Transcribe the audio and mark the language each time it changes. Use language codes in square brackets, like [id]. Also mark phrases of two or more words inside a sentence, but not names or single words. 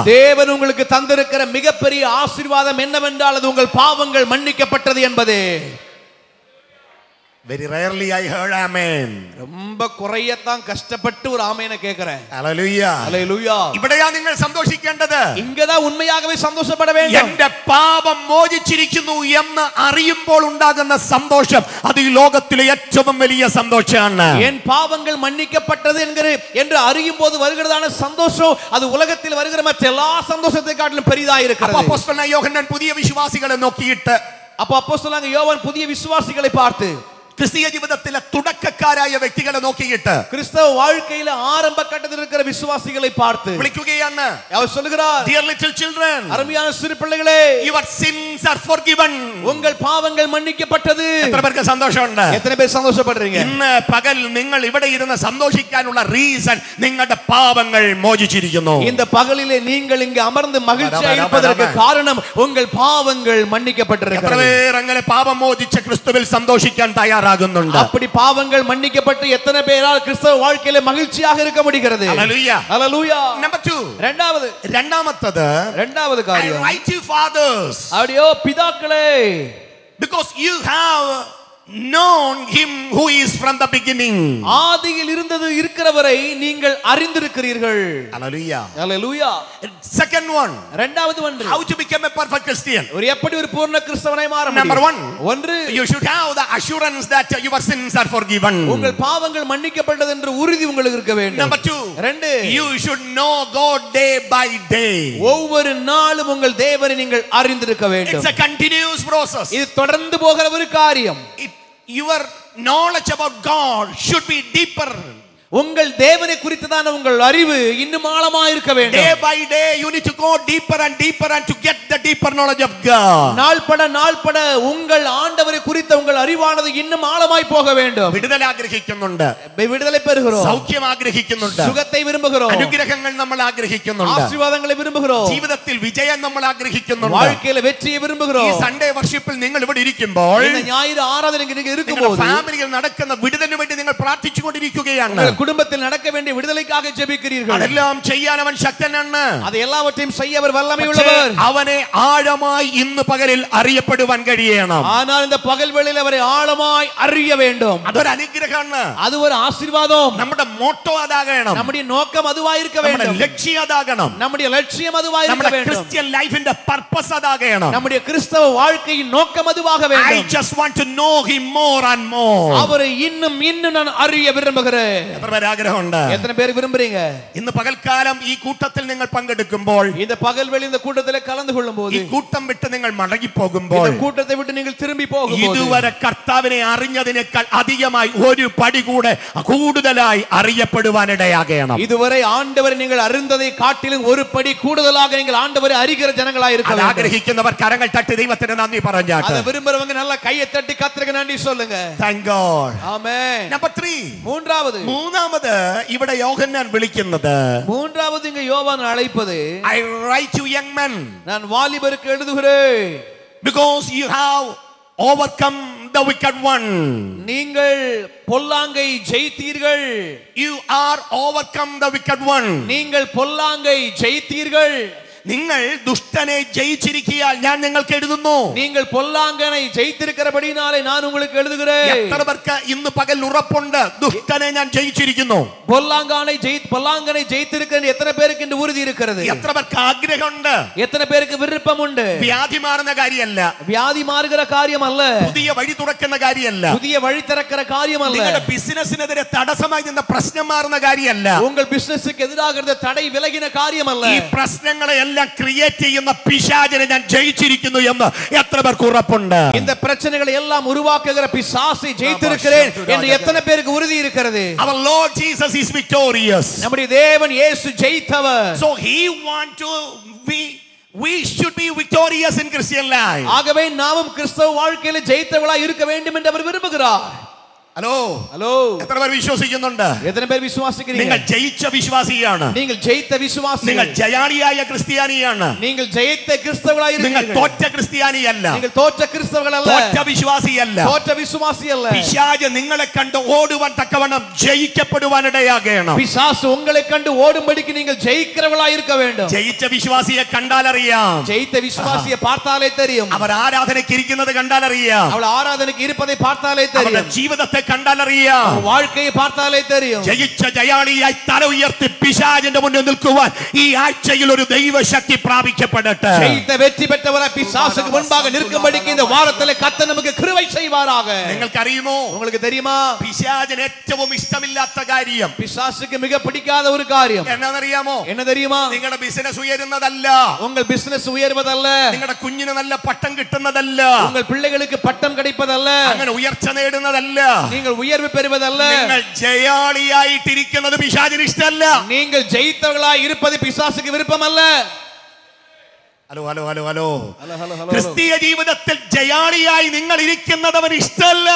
[ta] தேவன் உங்களுக்கு தந்திருக்கிற மிகப்பெரிய ஆசீர்வாதம் என்னவென்றால் அது உங்கள் பாவங்கள் மன்னிக்கப்பட்டது என்பதே. [en] Very rarely I heard amen. [ta] ரொம்ப குறையத்தான் கஷ்டப்பட்டு ஒரு ஆமெனை கேக்குறேன். [en] Hallelujah. Hallelujah. [ml] ഇവിടെയാ നിങ്ങൾ സന്തോഷിക്കേണ്ടത്. [ta] இங்கதான் உண்மையாகவே சந்தோஷப்பட வேண்டும். [ml] എന്റെ പാപം മോചിച്ചിരിക്കുന്നു എന്ന് അറിയുമ്പോൾ ഉണ്ടാകുന്ന സന്തോഷം അത് ഈ ലോകത്തിലെ ഏറ്റവും വലിയ സന്തോഷമാണ്. [ta] என் பாவங்கள் மன்னிக்கப்பட்டது என்று அறியும் போது வருகிறதான சந்தோஷம் அது உலகத்தில் வருகிற மற்ற எல்லா சந்தோஷத்தை காட்டிலும் பெரிதாக இருக்கிறது. [ml] അപ്പോസ്തലനായ യോഹന്നാൻ പുതിയ വിശ്വാസികളെ നോക്കിയിട്ട് [ta] அப்போ அப்போஸ்தலனாகிய யோவான் புதிய விசுவாசிகளை பார்த்து [ml] ക്രിസ്തീയ ജീവിതത്തിലെ തുടക്കക്കാരായ വ്യക്തികളെ നോക്കിയിട്ട് [ta] கிறிஸ்தவ வாழ்க்கையில ஆரம்ப கட்டத்தில் இருக்கிற விசுவாசிகளை பார்த்து [ml] വിളിക്കുകയാണ്. [ta] அவர் சொல்கிறார், [en] Dear little children, [ta] அருமையான சிறு பிள்ளைகளே, [en] your sins are forgiven. [ta] உங்கள் பாவங்கள் மன்னிக்கப்பட்டது. [ml] എത്ര പേർക്ക് സന്തോഷമുണ്ട്? [ta] எத்தனை பேர் சந்தோஷப்படுறீங்க? [ml] ഇന്ന് പകൽ നിങ്ങൾ ഇവിടെ ഇരുന്ന് സന്തോഷിക്കാനുള്ള റീസൺ നിങ്ങളുടെ പാപങ്ങൾ മോചിച്ചിരിക്കുന്നു. [ta] இந்த பகலிலே நீங்கள் இங்கு அமர்ந்து மகிழ்ச்சியாக இருப்பதற்கு காரணம் உங்கள் பாவங்கள் [ml] എത്ര [ta] மன்னிக்கப்பட்டிருக்கிறது. [ml] പേർ അങ്ങനെ പാപം മോചിച്ച ക്രിസ്തുവിൽ സന്തോഷിക്കാൻ തയ്യാറാകുന്നുണ്ട്? [ta] அப்படி பாவங்கள் மன்னிக்கப்பட்டு எத்தனை பேரால் கிறிஸ்தவ வாழ்க்கையில மகிழ்ச்சியாக இருக்க முடிகிறது? [ml] ഹല്ലേലൂയ. [ta] ஹல்லேலூயா. [ml] നമ്പർ 2, രണ്ടാമത്തത്, [ta] இரண்டாவது [en] I [ta] காரியம், [en] write you fathers [ta] அப்படியோ பிதாக்களே, [en] because you have known him who is from the beginning. [ta] ஆதியில் இருந்தது இருக்கிறவரை நீங்கள் அறிந்திருக்கிறீர்கள். [en] Hallelujah. [ta] ஹல்லேலூயா. [en] Second one, [ta] இரண்டாவது ஒன்று, [en] how to become a perfect Christian. [ta] ஒரு எப்படி ஒரு பூர்ண கிறிஸ்தவனாய் மாற முடியும்? [en] Number 1, [ta] ஒன்று, [en] you should have the assurance that your sins are forgiven. [ta] உங்கள் பாவங்கள் மன்னிக்கப்பட்டது என்ற உறுதி உங்களுக்கு இருக்க வேண்டும். [en] Number 2, [ta] ரெண்டு, [en] you should know God day by day. [ta] ஒவ்வொரு நாளும் உங்கள் தேவனை நீங்கள் அறிந்திருக்க வேண்டும். [en] It's a continuous process. [ta] இது தொடர்ந்து போகிற ஒரு காரியம். [en] Your knowledge about God should be deeper. [ta] உங்கள் தேவனை குறித்ததான உங்கள் அறிவு இன்னும் ஆழமா இருக்க வேண்டும். [en] Day by day you need to go deeper and deeper and to get the deeper knowledge of God. [ta] நாள் பட உங்கள் ஆண்டவரை குறித்த உங்கள் அறிவானது இன்னும் ஆழமாய் போக வேண்டும். [ml] വിടുതൽ ആഗ്രഹിക്കുന്നുണ്ട്, [ta] விடுதலை பெறுகிறோம், [ml] സൗഖ്യം ആഗ്രഹിക്കുന്നുണ്ട്, [ta] சுகத்தை விரும்புகிறோம், [ml] അനുഗ്രഹങ്ങൾ നമ്മൾ ആഗ്രഹിക്കുന്നുണ്ട്, [ta] ஆசீர்வாதங்களை விரும்புகிறோம், [ml] ജീവിതത്തിൽ വിജയം നമ്മൾ ആഗ്രഹിക്കുന്നുണ്ട്. [ta] வாழ்க்கையில വെற்றியை [ml] ഈ [ta] விரும்புகிறோம். [en] Sunday worship [ml] നിങ്ങൾ ഇവിടെ ഇരിക്കുമ്പോൾ [ta] இந்த ஞாயிறு ஆராதனைக்கு நீங்க [ml] നിങ്ങളുടെ [ta] இருக்கும்போது [ml] ഫാമിലിയിൽ നടക്കുന്ന വിടുതലിന് വേണ്ടി നിങ്ങൾ പ്രാർത്ഥിച്ചുകൊണ്ടിരിക്കുകയാണ്. [ta] குடும்பத்தில் நடக்க வேண்டிய விடுதலைக்காக ஜெபிக்கிறீர்கள். [ml] അതെല്ലാം ചെയ്യാൻ അവൻ ശക്തനാണ്. [ta] அது எல்லாவற்றையும் செய்ய அவர் வல்லமையுள்ளவர். [ml] അവനെ ആഴമായി ഇന്ന് പകലിൽ അറിയപ്പെടുവാൻ കഴിയണം. [ta] ஆனால் இந்த பகல் வேளையில் அவரை ஆழமாய் அறிய வேண்டும். [ml] അതൊരു അനുഗ്രഹമാണ്. [ta] அது ஒரு ஆசீர்வாதம். [ml] നമ്മുടെ മോട്ടോ അതാകണം, [ta] நம்முடைய நோக்கம் அதுவாய் இருக்க [ml] നമ്മുടെ [ta] வேண்டும். [ml] ലക്ഷ്യം അതാകണം, [ta] நம்முடைய லட்சியம் அதுவாய் இருக்க [ml] നമ്മുടെ [ta] வேண்டும். [en] Christian life [ml] പർപ്പസ് അതാകണം. [ta] நம்முடைய கிறிஸ்தவ வாழ்க்கையின் நோக்கம் அதுவாக [en] I [ta] வேண்டும். [en] just want to know him more and more. [ta] அவரை இன்னும் நான் அறிய விரும்புகிறேன். [ml] എത്ര പേര് ആഗ്രഹമുണ്ട്? [ta] எத்தனை பேர் விரும்புறீங்க? [ml] ഇന്ന് പകൽക്കാലം ഈ കൂട്ടത്തിൽ നിങ്ങൾ പങ്കെടുക്കുമ്പോൾ, [ta] இந்த பகல் வேளை இந்த கூட்டத்தில் கலந்து கொள்ளும்போது, [ml] ഈ കൂട്ടം വിട്ട് നിങ്ങൾ മടങ്ങി പോകുമ്പോൾ, [ta] இந்த கூட்டத்தை விட்டு நீங்கள் திரும்பி போகும்போது, [ml] ഇതുവരെ കർത്താവിനെ അറിഞ്ഞതിനേക്കാൾ അധികമായി ഒരു പടി കൂടെ കൂടുതലായി അറിയപ്പെടുവാനിടയാകണം. [ta] இதுவரை ஆண்டவரை நீங்கள் அறிந்ததை காட்டிலும் ஒரு படி கூடுதலாக நீங்கள் ஆண்டவரை அறிகிற ஜனங்களாய் இருக்க வேண்டும். [ml] ആഗ്രഹിക്കുന്നവർ കരങ്ങൾ തട്ടി ദൈവത്തിന് നന്ദി പറഞ്ഞാട്ടെ. [ta] அதை விரும்புறவங்க நல்லா கையை தட்டி கர்த்தருக்கு நன்றி சொல்லுங்க. [en] Thank God. [ta] ஆமென். [en] Number 3, [ml] മൂന്നാമത് ഇവിടെ യോഹന്നാൻ വിളിക്കുന്നത്, [ta] மூன்றாவது இங்க யோவான் அழைப்பது, [en] I write you young men [ta] நான் வாலிபருக்கு எழுதுகிறேன், [en] because you have overcome the wicked one. [ta] நீங்கள் பொல்லாங்கை ஜெயித்தீர்கள். [en] You are overcome the wicked one. [ta] நீங்கள் பொல்லாங்கை ஜெயித்தீர்கள். [ml] നിങ്ങൾ ദുഷ്ടനെ ജയിച്ചിരിക്കാൻ ഞാൻ നിങ്ങൾക്ക് എഴുതുന്നു. [ta] நீங்கள் பொல்லாங்கனை ஜெயித்திருக்கிறபடினாலே நான் உங்களுக்கு எழுதுகிறேன். [ml] എത്ര പേർക്ക് ഇന്ന് പകൽ ഉറപ്പുണ്ട് ദുഷ്ടനെ ഞാൻ ജയിച്ചിരിക്കുന്നു? [ta] பொல்லாங்கனை ஜெயித்திருக்கிறேன் எத்தனை பேருக்கு இந்த உறுதி இருக்கிறது? [ml] എത്ര പേർക്ക് ആഗ്രഹമുണ്ട്? [ta] எத்தனை பேருக்கு விருப்பம் உண்டு? [ml] വ്യാധി മാറുന്ന കാര്യമല്ല, [ta] வியாதி மாறுகிற காரியம் அல்ல, [ml] പുതിയ വഴി തുറക്കുന്ന കാര്യമല്ല, [ta] புதிய வழி திறக்கிற காரியம் அல்ல, [ml] നിങ്ങളുടെ ബിസിനസിനെതിരെ തടസ്സമായി നിന്ന പ്രശ്നം മാറുന്ന കാര്യമല്ല, [ta] உங்கள் பிசினஸுக்கு எதிராக இருந்த தடை விலகின காரியம் அல்ல. [ml] ഈ പ്രശ്നങ്ങളെ എല്ലാം ക്രിയേറ്റ് ചെയ്യുന്ന പിശാചിനെ ഞാൻ ജയിച്ചിരിക്കുന്നു എന്ന് എത്ര പേർക്ക് ഉറപ്പുണ്ട്? [ta] இந்த பிரச்சனைகளை எல்லாம் உருவாக்குகிற பிசாசை ஜெயித்திருக்கிறேன் என்று எத்தனை பேருக்கு உறுதி இருக்கிறது? [en] Our Lord Jesus is victorious. [ta] நம்முடைய தேவன் இயேசு ஜெயித்தவர். [en] So he want to we should be victorious in Christian life. [ta] ஆகவே நாமும் கிறிஸ்தவ வாழ்க்கையில ஜெயித்தவர்களாய் இருக்க வேண்டும் என்று அவர் விரும்புகிறார். ஹலோ, [ml] എത്ര പേർ വിശ്വസിക്കുന്നുണ്ട്? [ta] எத்தனை பேர் விசுவாசிக்கிறீங்க? [ml] നിങ്ങൾ ജയിച്ച വിശ്വാസിയാണ്, [ta] நீங்கள் ஜெயித்த விசுவாசிகள், [ml] നിങ്ങൾ ജയാളിയായ ക്രിസ്ത്യാനിയാണ്, [ta] நீங்கள் ஜெயித்த கிறிஸ்தவர்களாய் [ml] നിങ്ങൾ [ta] இருக்கிறீர்கள். [ml] തോറ്റ ക്രിസ്ത്യാനിയല്ല, [ta] நீங்கள் தோற்ற கிறிஸ்தவர்கள் அல்ல, [ml] തോറ്റ വിശ്വാസിയല്ല, [ta] தோற்ற விசுவாசி அல்ல. [ml] പിശാച് നിങ്ങളെ കണ്ട് ഓടുവാൻ തക്കവണ്ണം ജയിക്കപ്പെടുവാനിടയാകണം. [ta] பிசாசு உங்களை கண்டு ஓடும்படிக்கு நீங்கள் ஜெயிக்கிறவர்களாய் இருக்க வேண்டும். [ml] ജയിച്ച വിശ്വാസിയെ കണ്ടാലറിയാം, [ta] ஜெயித்த விசுவாசியை பார்த்தாலே தெரியும், [ml] അവർ ആരാധനയ്ക്ക് ഇരിക്കുന്നത് കണ്ടാലറിയാം, [ta] அவள் ஆராதனைக்கு இருப்பதை பார்த்தாலே தெரியும், [ml] അവരുടെ ജീവിതത്തെ കണ്ടാൽ അറിയാം. [ta] வாழ்க்கையை பார்த்தாலே தெரியும். [ml] ജയിച്ച ജയാളിയായി തല ഉയർത്തി പിശാചിന്റെ മുന്നിൽ നിൽക്കുവാൻ ഈ ആഴ്ചയിൽ ഒരു ദൈവശക്തി പ്രാപിക്കപ്പെടട്ടെ. [ta] ஜெயித்த வெற்றி பெற்றவராய் பிசாசுக்கு முன்பாக நிற்கும்படிக்கு இந்த வாரத்திலே கர்த்தர் நமக்கு கிருபை செய்வாராக. [ml] നിങ്ങൾക്കറിയുമോ, [ta] உங்களுக்கு தெரியுமா, [ml] പിശാചിന് ഏറ്റവും ഇഷ്ടമില്ലാത്ത കാര്യം, [ta] பிசாசுக்கு மிக பிடிக்காத ஒரு காரியம் [ml] എന്താണെന്നറിയാമോ? [ta] என்ன தெரியுமா? [ml] നിങ്ങളുടെ ബിസിനസ് ഉയരുന്നതല്ല, [ta] உங்கள் பிசினஸ் உயர்வதல்ல, [ml] നിങ്ങളുടെ കുഞ്ഞിന് നല്ല പട്ടം കിട്ടുന്നതല്ല, [ta] உங்கள் பிள்ளைகளுக்கு பட்டம் கிடைப்பதல்ல, [ml] അങ്ങനെ ഉയർച്ച നേടുന്നതല്ല, [ta] நீங்கள் உயர்வு பெறுவதல்ல. [ml] നിങ്ങൾ ജയാളിയായിട്ടിരിക്കുന്നത് പിശാചിന് ഇഷ്ടമല്ല. [ta] நீங்கள் ஜெயித்தவர்களாய் இருப்பது பிசாசுக்கு விருப்பமல்ல. [en] hello hello hello hello [ml] ക്രിസ്തീയ ജീവിതത്തിൽ ജയാളിയായി നിങ്ങൾ ഇരിക്കുന്നത് അവന് ഇഷ്ടമല്ല.